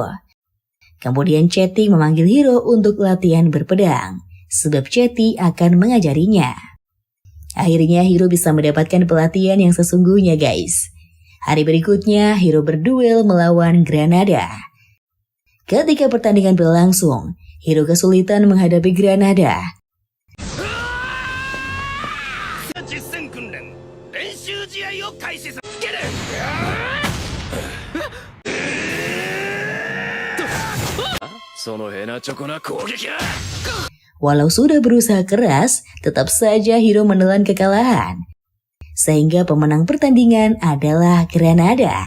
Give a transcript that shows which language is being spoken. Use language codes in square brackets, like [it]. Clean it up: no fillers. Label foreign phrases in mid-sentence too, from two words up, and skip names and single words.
[id] Kemudian Chetty memanggil Hiro untuk latihan berpedang, sebab Chetty akan mengajarinya. Akhirnya Hiro bisa mendapatkan pelatihan yang sesungguhnya guys. Hari berikutnya Hiro berduel melawan Granada. Ketika pertandingan berlangsung, Hiro kesulitan menghadapi Granada. [ja] 実戦訓練練習試合を開始する [id] Walau sudah berusaha keras, tetap saja Hiro menelan kekalahan. Sehingga pemenang pertandingan adalah Granada.